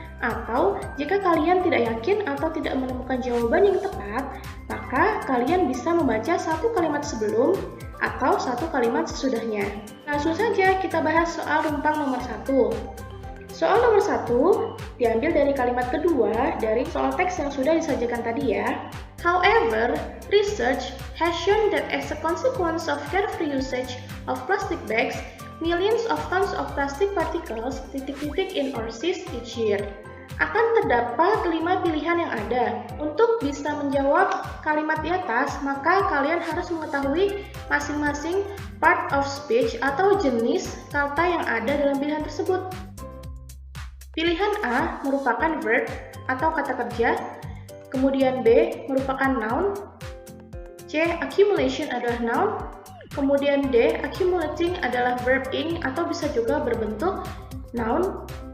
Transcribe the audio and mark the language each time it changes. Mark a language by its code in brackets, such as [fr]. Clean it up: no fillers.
[id] Atau, jika kalian tidak yakin atau tidak menemukan jawaban yang tepat, maka kalian bisa membaca satu kalimat sebelum atau satu kalimat sesudahnya. Langsung saja kita bahas soal rumpang nomor 1. Soal nomor 1 diambil dari kalimat kedua dari soal teks yang sudah disajikan tadi ya. [en] However, research has shown that as a consequence of carefree usage of plastic bags, millions of tons of plastic particles in our seas each year. [id] Akan terdapat 5 pilihan yang ada. Untuk bisa menjawab kalimat di atas, maka kalian harus mengetahui masing-masing part of speech atau jenis kata yang ada dalam pilihan tersebut. Pilihan A merupakan verb atau kata kerja, kemudian B merupakan noun, C accumulation adalah noun, kemudian D, accumulating adalah verb ing atau bisa juga berbentuk noun.